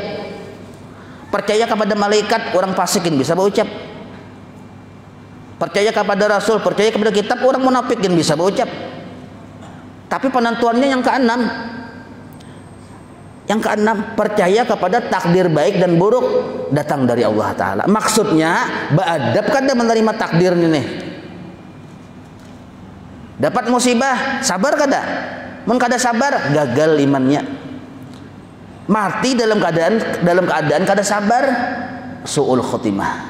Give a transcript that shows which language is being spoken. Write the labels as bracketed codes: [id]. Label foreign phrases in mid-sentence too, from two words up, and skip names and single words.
[id] Percaya kepada malaikat, orang fasik gin bisa berucap. percaya kepada Rasul, percaya kepada kitab, orang munafik yang bisa berucap. Tapi penentuannya yang keenam. Yang keenam, percaya kepada takdir baik dan buruk datang dari Allah Ta'ala. Maksudnya, beradab kada menerima takdir ini. Dapat musibah, sabar kada? [bjn] Mun kada sabar, gagal imannya. Mati dalam keadaan kada sabar, [ar] سوء الخاتمة.